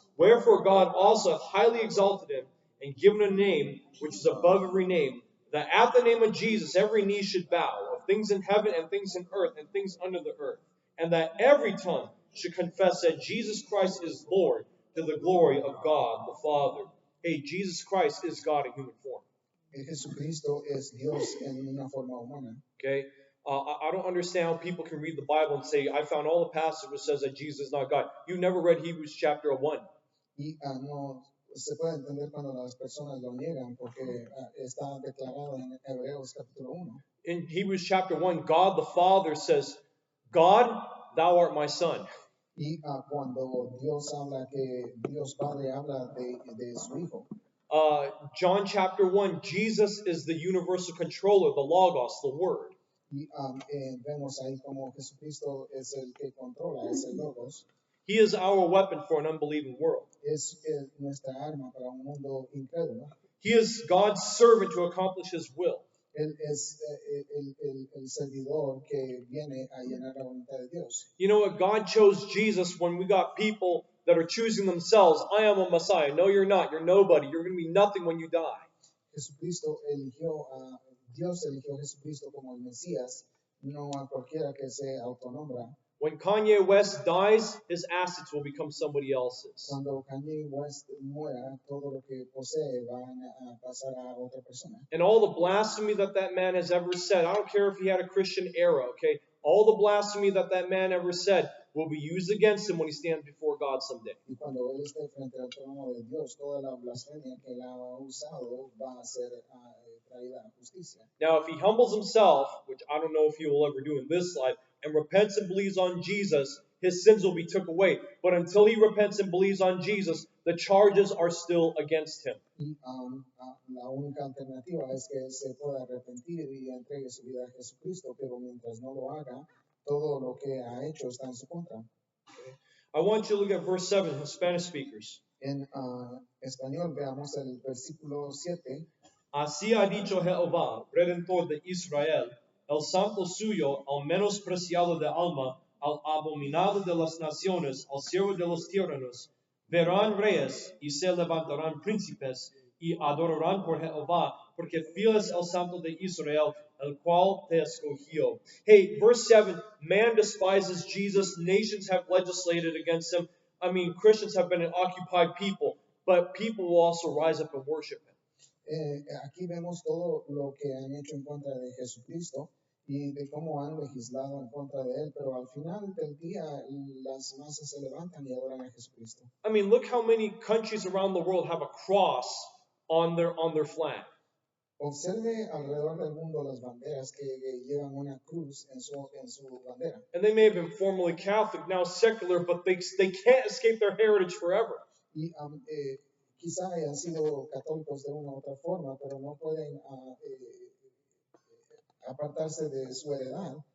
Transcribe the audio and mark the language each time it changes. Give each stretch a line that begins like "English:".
English: Wherefore God also hath highly exalted him, and given a name which is above every name, that at the name of Jesus every knee should bow, of things in heaven and things in earth and things under the earth, and that every tongue should confess that Jesus Christ is Lord, to the glory of God the Father. Hey, Jesus Christ is God in human form.
Spanish: Jesucristo es Dios en una forma humana.
English: Okay? I don't understand how people can read the Bible and say, I found all the passages which says that Jesus is not God. You never read Hebrews chapter 1.
Spanish: Y no se puede entender cuando las personas lo niegan porque está declarado en Hebreos capítulo 1.
English: In Hebrews chapter 1, God the Father says, God, thou art my son.
Spanish: Y cuando Dios habla que Dios Padre habla de su Hijo.
English: John chapter 1, Jesus is the universal controller, the Logos, the Word.
Spanish: Y vemos ahí como Jesucristo es el que controla, es el Logos.
English: He is our weapon for an unbelieving world.
Spanish: Es nuestra arma para un mundo incrédulo.
English: He is God's servant to accomplish His will.
Spanish: Él es el servidor que viene a llenar la voluntad de Dios.
English: You know what? God chose Jesus when we got people that are choosing themselves. I am a Messiah. No, you're not. You're nobody. You're going to be nothing when you die.
Spanish: Jesucristo Dios eligió a Jesucristo como el Mesías, no a cualquiera que se autonombra.
English: When Kanye West dies, his assets will become somebody else's.
Spanish: Cuando Kanye West muera, todo lo que posee van a pasar a otra persona.
English: And all the blasphemy that man has ever said, I don't care if he had a Christian era, okay? All the blasphemy that man ever said will be used against him when he stands before God someday.
Spanish: Y cuando él esté frente al trono de Dios, toda la blasfemia que él ha usado va a ser traída a justicia.
English: Now, if he humbles himself, which I don't know if he will ever do in this life, and repents and believes on Jesus, his sins will be took away. But until he repents and believes on Jesus, the charges are still against him.
Spanish: Y la única alternativa es que se pueda arrepentir y entregue su vida a Jesucristo, pero mientras no lo haga, todo lo que ha hecho está en su contra.
English: Okay. I want you to look at verse 7, Spanish speakers.
Spanish: En español veamos el versículo 7. Así ha dicho Jehová, Redentor de Israel, el santo suyo, al menospreciado de alma, al abominado de las naciones, al siervo de los tiranos. Verán reyes y se levantarán príncipes y adorarán por Jehová, porque fiel es el santo de Israel, el cual te escogió.
English: Hey, verse 7, man despises Jesus, nations have legislated against him. I mean, Christians have been an occupied people, but people will also rise up and worship him.
Spanish: Aquí vemos todo lo que han hecho en contra de Jesucristo y de cómo han legislado en contra de él, pero al final del día las masas se levantan y adoran a Jesucristo.
English: I mean, look how many countries around the world have a cross on their flag.
Spanish: Observe alrededor del mundo las banderas que llevan una cruz en su bandera.
English: And they may have been formerly Catholic, now secular, but they can't escape their heritage forever.
Spanish: Y quizá hayan sido católicos de una u otra forma, pero no pueden apartarse de su heredad.